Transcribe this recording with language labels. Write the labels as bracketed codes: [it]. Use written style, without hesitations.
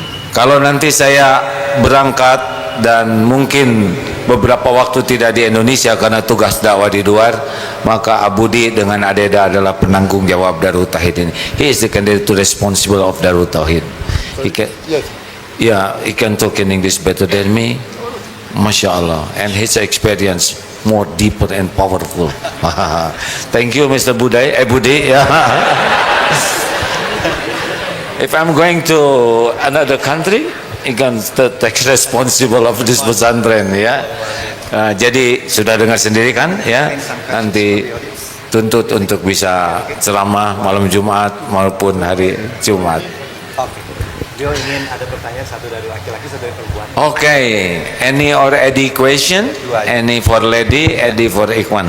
[id] Kalau nanti saya berangkat dan mungkin beberapa waktu tidak di Indonesia karena tugas dakwah di luar, maka Abudi dengan Adeda adalah penanggung jawab Darut Tauhid ini. [en] He is the candidate to responsible of Darut Tauhid. He can, yeah, he can talk in English better than me. Masya Allah. And his experience more deeper and powerful. Thank you, Mr. Budi. Yeah. If I'm going to another country, he can take responsible of this pesantren ya. [id] Jadi sudah dengar sendiri kan ya. Nanti tuntut untuk bisa ceramah malam Jumat maupun hari Jumat. Beliau ingin ada pertanyaan, satu dari laki-laki, satu dari perempuan. [en] Okay, any or Eddie question? Any for lady, Eddie for Ikhwan.